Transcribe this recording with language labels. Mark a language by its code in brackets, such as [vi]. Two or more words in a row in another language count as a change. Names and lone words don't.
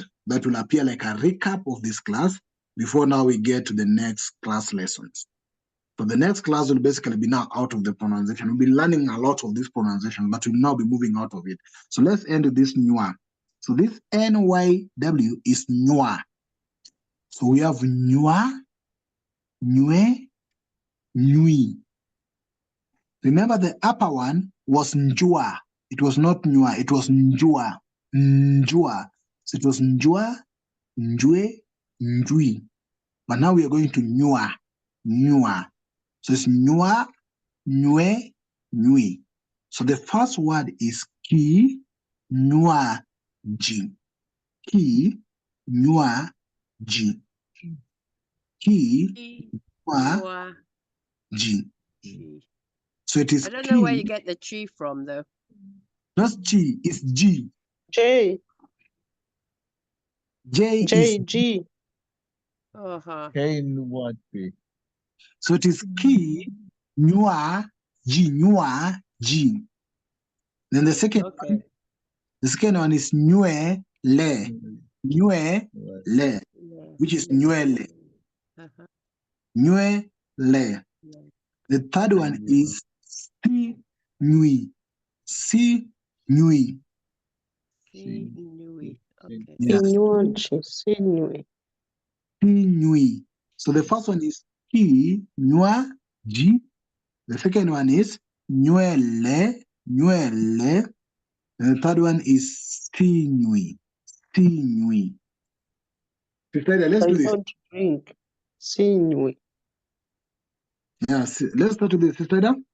[en] That will appear like a recap of this class before now we get to the next class lessons. So the next class will basically be now out of the pronunciation. We'll be learning a lot of this pronunciation, but we'll now be moving out of it. So let's end with this nywa. So this NYW is nywa. So we have [sw] nywa, nywe, [en] nyui. Remember the upper one was njua. It was not nywa, it was njua. Njua. So it was [sw] njua, njue, njui. [en] But now we are going to nywa. Nywa. So it's [sw] nywa, nywe, [en] nyui. So the first word is [sw] ki, nywa, ji. Ki, nywa, ji. Ki, nywa, [en] ji. So it is I don't know where you get the chi from, though. Not chi, it's G. J. J J, is G. K in what B? So it is [sw] ki, nywa, [en] ji. Then the second one, is [sw] nyue, le. Nyue, le. Which is nyue, le. Nyue, le. The third one is si, nyui. Si, nyui. Si, nyui. Okay. [en] Yeah. [sw] Si, nyui. Si, nyui. [en] So the first one is [sw] ki, nywa, [en] ji. The second one is [sw] nywele, nywele. [en] And the third one is [sw] sinywi, sinywi. [en] Sister Ida, let's I do this. don't drink. Sinywi. Yes, let's start with this, Sister Ida.